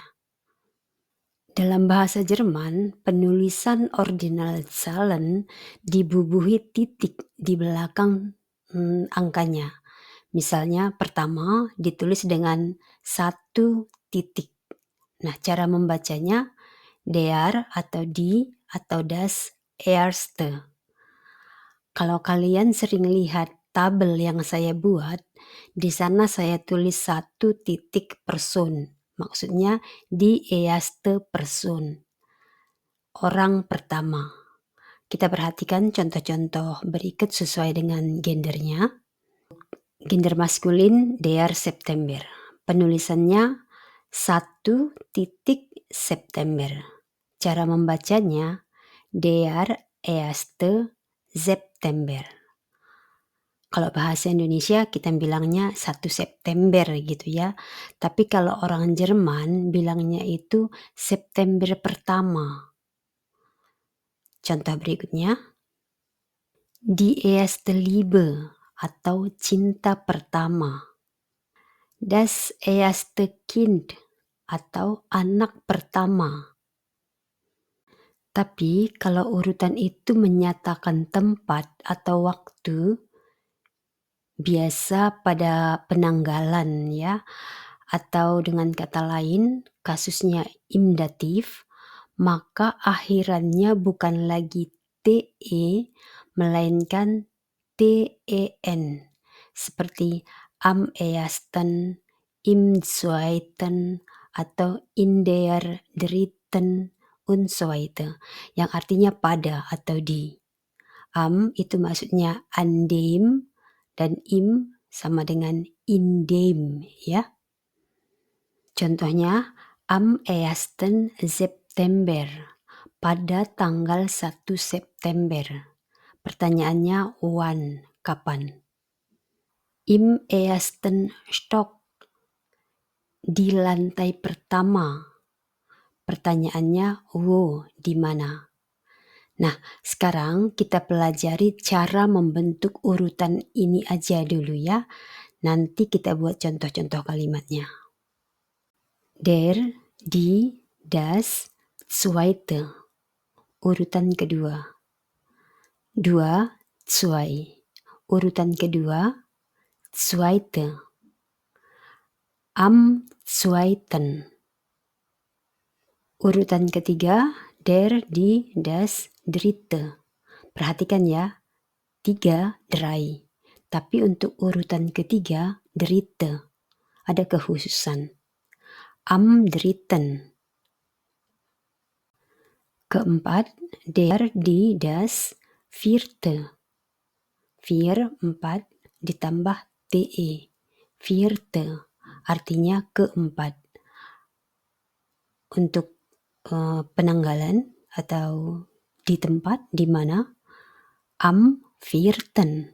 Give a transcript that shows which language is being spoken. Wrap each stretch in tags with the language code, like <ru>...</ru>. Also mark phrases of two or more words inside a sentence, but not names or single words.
<id>Dalam bahasa Jerman, penulisan Ordinalzahlen dibubuhi titik di belakang angkanya. Misalnya pertama ditulis dengan 1 titik. Nah, cara membacanya der atau die atau</id> <de>das erste.</de> <id>Kalau kalian sering lihat tabel yang saya buat, di sana saya tulis 1 titik person. Maksudnya</id> <de>die erste Person,</de> <id>orang pertama. Kita perhatikan contoh-contoh berikut sesuai dengan gendernya. Gender maskulin</id> <de>der September.</de> <id>Penulisannya 1 titik September. Cara membacanya</id> <de>der erste September.</de> <id>Kalau bahasa Indonesia kita bilangnya 1 September gitu ya. Tapi kalau orang Jerman bilangnya itu September pertama. Contoh berikutnya,</id> <de>die erste Liebe</de> <id>atau cinta pertama.</id> <de>Das erste Kind</de> <id>atau anak pertama. Tapi kalau urutan itu menyatakan tempat atau waktu, biasa pada penanggalan ya, atau dengan kata lain kasusnya im datif, maka akhirannya bukan lagi te, melainkan ten, seperti</id> <de>am ersten, im zweiten,</de> <id>atau</id> <de>in der dritten, und so weiter,</de> <id>yang artinya pada atau di. Am itu maksudnya</id> <de>an dem,</de> <id>dan im sama dengan</id> <de>in dem</de> <id>ya. Contohnya am 1. September, pada tanggal 1 September. Pertanyaannya wann, kapan?</id> <de>Im ersten Stock,</de> <id>di lantai pertama. Pertanyaannya wo, di mana? Nah, sekarang kita pelajari cara membentuk urutan ini aja dulu ya. Nanti kita buat contoh-contoh kalimatnya.</id> <de>Der, die, das, zweite.</de> <id>Urutan kedua. 2, zwei. Urutan kedua,</id> <de>zweite. Am zweiten.</de> <id>Urutan ketiga,</id> <de>Der, die, das, dritte.</de> <id>Perhatikan ya, 3 drei. Tapi untuk urutan ketiga, dritte. Ada kekhususan.</id> <de>Am dritten.</de> <id>Keempat,</id> <de>der, die, das, vierte.</de> <id>4, 4 ditambah te. Vierte. Artinya keempat. Untuk penanggalan atau di tempat di mana</id> <de>am vierten.</de>